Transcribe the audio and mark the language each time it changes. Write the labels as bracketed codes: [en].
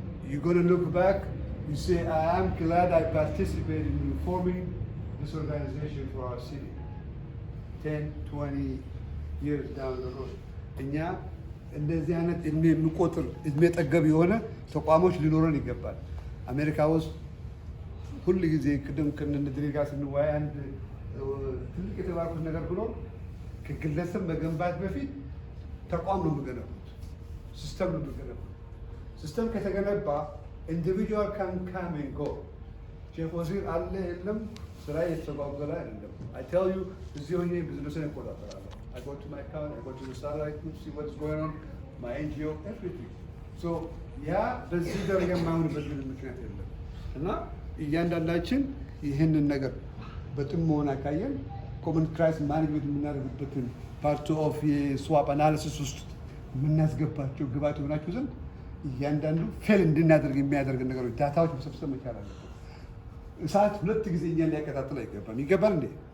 [en] you're going to look back you say I am glad I participated in forming this organization for our city 10-20 years down the road [am] እኛ እንደዚህ አይነት እድሜ የሚቆጥር እድሜ ጠገብ የሆነ ተቋሞች ሊኖረን ይገባል። አሜሪካ ውስጥ ሁሉ ጊዜ ቅድም ከነድሪ ጋር ስንወያይ አንድ ትልቅ የተባልኩት ነገር ብሎ ከግለሰብ መገንባት በፊት ተቋም ነው የሚገነቡት፣ ሲስተም ነው የሚገነቡት። ሲስተም ከተገነባ [en] ኢንዲቪጁዋል ካን ካም ኤንድ ጎ [am] ሼክ ወዚር አለ የለም ስራ የተጓጎለ አይደለም። [en] I tell you [am] እዚህ ሆኜ ቢዝነስን እቆጣጠራለሁ። [en] I go to my account, I go to the satellite to see what's going on, my NGO, everything. [am] So ያ በዚህ ደረጃ የማይሆንበት ምክንያት የለም እና እያንዳንዳችን ይህንን ነገር በጥሞና ካየን ኮመን ክራይስ ማኔጅመንት የምናደርግበትን ፓርት ኦፍ የስዋፕ አናሊሲስ ውስጥ የምናስገባቸው ግባት የሆናችሁ ዘንድ እያንዳንዱ ፌል እንድናደርግ የሚያደርግ ነገሮች ዳታዎች መሰብሰብ መቻል አለብን። እሳት ሁለት ጊዜ እኛን ሊያቀጣጥል አይገባም። ይገባል እንዴ?